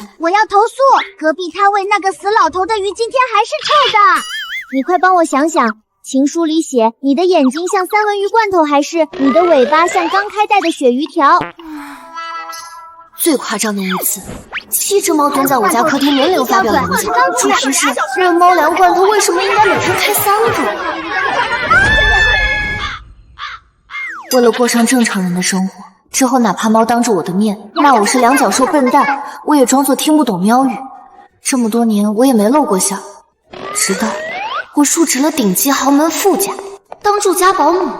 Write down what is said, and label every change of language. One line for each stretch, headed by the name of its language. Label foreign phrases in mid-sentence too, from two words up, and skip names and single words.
Chinese: 我要投诉，隔壁摊位那个死老头的鱼今天还是臭的。你快帮我想想，情书里写你的眼睛像三文鱼罐头，还是你的尾巴像刚开袋的鳕鱼条？最夸张的一次，7只猫蹲在我家客廳連流發表演講，主題是熱貓糧罐頭為什麼應該每天開3個。為了過上正常人的生活，之後哪怕貓當着我的面罵我是兩腳獸笨蛋，我也裝作聽不懂喵語。這麼多年我也沒露過相，直到我入職了頂級豪門富家，當住家保姆。